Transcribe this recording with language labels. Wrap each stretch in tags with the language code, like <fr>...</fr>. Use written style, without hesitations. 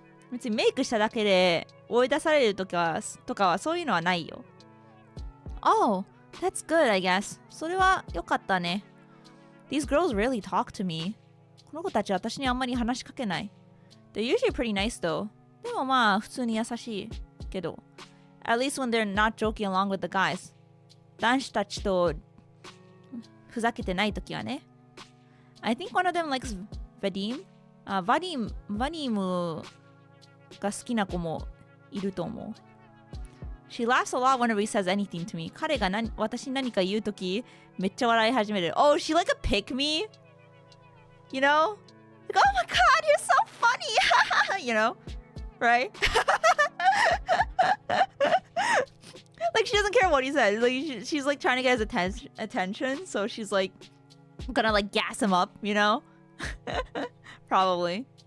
<ja>別にメイクしただけで追い出されるとかはそういうのはないよ。</ja> <en>Oh, that's good, I guess.</en> <ja>それは良かったね。</ja> <en>These girls really talk to me.</en> <ja>この子たち私にあんまり話しかけない。</ja> <en>They're usually pretty nice though.</en> <ja>でもまあ普通に優しいけど。</ja> <en>At least when they're not joking along with the guys.</en> <ja>男子たちとふざけてないときはね。</ja> <en>I think one of them likes Vadim.</en> <ja>バディムが好きな子もいると思う。</ja> <en>She laughs a lot whenever he says anything to me.</en> <ja>彼が私に何か言うときめっちゃ笑い始める。</ja> <en>Oh, she like a pick me? You know? Like, oh my god, you're so funny! You know? Right? Like, she doesn't care what he says. Like, she's like trying to get his attention. So she's like gonna like gas him up, you know? Probably.</en>